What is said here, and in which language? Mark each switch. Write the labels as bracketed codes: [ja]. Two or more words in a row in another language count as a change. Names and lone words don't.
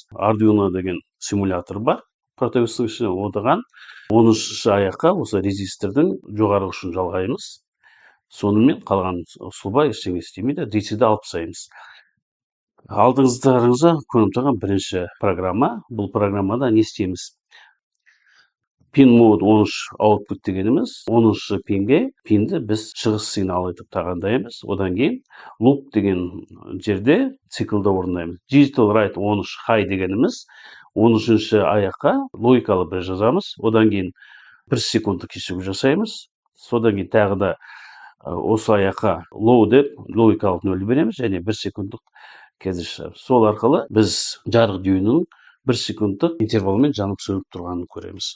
[kk] Arduino деген симулятор бар протеустың ішіне. Оған 13-ші аяққа осы резистордың жоғары ұшын жалғаймыз. Сонымен қалған сұлба ештеңе істемейді. DC-ді алып тастаймыз. Алдыңыздарыңызға көрініп тұрған бірінші программа. Бұл программада не істейміз? [en] Pin mode 13 output [kk] дегеніміз 13-ші пинге пинді біз шығыс сигналы етіп тағайындаймыз. Одан кейін loop деген жерде циклды орындаймыз. [en] Digital write 13 high [kk] дегеніміз 13-ші аяққа логикалы бір жазамыз. Одан кейін 1 секундтық кешігу жасаймыз. Содан кейін тағы да осы аяққа low деп логикалық 0 береміз және 1 секундтық кесіп шығамыз. Сол арқылы біз жарық дүйінің 1 секундтық интервалмен жанып сөніп тұрғанын көреміз.